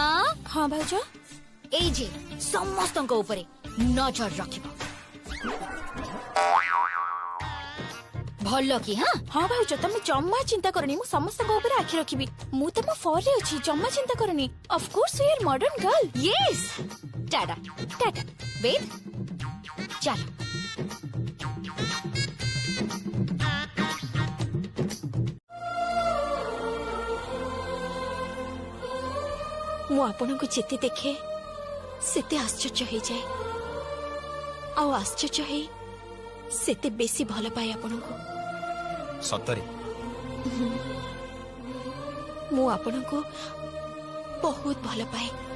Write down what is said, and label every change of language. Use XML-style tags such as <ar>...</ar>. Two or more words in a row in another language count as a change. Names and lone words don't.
<or>ହଁ ଭାଉଜ ଏଇ ଯେ ସମସ୍ତଙ୍କ ଉପରେ ନଜର ରଖିବ ଭଲ କି? ହଁ ହଁ ଭାଉଜ ତମେ ଜମା ଚିନ୍ତା କରନି ମୁଁ ସମସ୍ତଙ୍କ ଉପରେ ଆଖି ରଖିବି ମୁଁ ତମ ଫରରେ ଅଛି ଜମା ଚିନ୍ତା କରନି</or> <en>of course you are modern girl.</en> <hi>यस टाटा टाटा वेद चलो</hi> <or>ମୁଁ ଆପଣଙ୍କୁ ଯେତେ ଦେଖେ ସେତେ ଆଶ୍ଚର୍ଯ୍ୟ ହେଇଯାଏ ଆଉ ଆଶ୍ଚର୍ଯ୍ୟ ହେଇ ସେତେ ବେଶୀ ଭଲ ପାଏ ଆପଣଙ୍କୁ। ସତରେ ମୁଁ ଆପଣଙ୍କୁ ବହୁତ ଭଲ ପାଏ।</or>